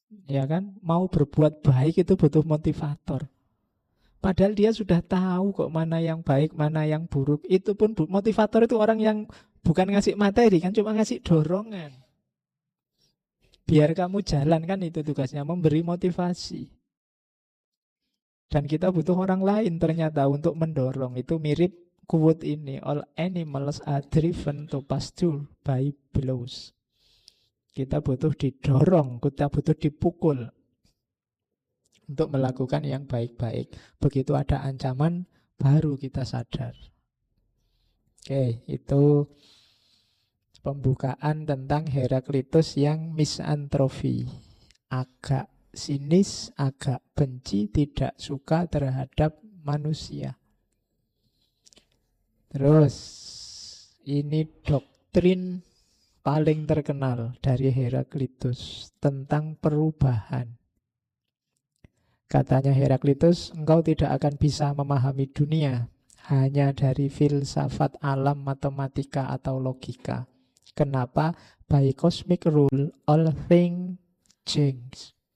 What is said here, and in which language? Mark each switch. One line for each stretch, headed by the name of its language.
Indonesian: Ya kan? Mau berbuat baik itu butuh motivator. Padahal dia sudah tahu kok mana yang baik, mana yang buruk. Itu pun motivator itu orang yang bukan ngasih materi, kan cuma ngasih dorongan. Biar kamu jalan, kan itu tugasnya, memberi motivasi. Dan kita butuh orang lain ternyata untuk mendorong. Itu mirip quote ini,
English: all animals are driven to pasture by blows.
Indonesian: Kita butuh didorong, kita butuh dipukul untuk melakukan yang baik-baik. Begitu ada ancaman, baru kita sadar. Oke, itu pembukaan tentang Heraklitus yang misantropi. Agak sinis, agak benci, tidak suka terhadap manusia. Terus, ini doktrin paling terkenal dari Heraklitus tentang perubahan. Katanya Heraklitus, engkau tidak akan bisa memahami dunia hanya dari filsafat alam, matematika, atau logika. Kenapa?
English: By cosmic rule, all things change.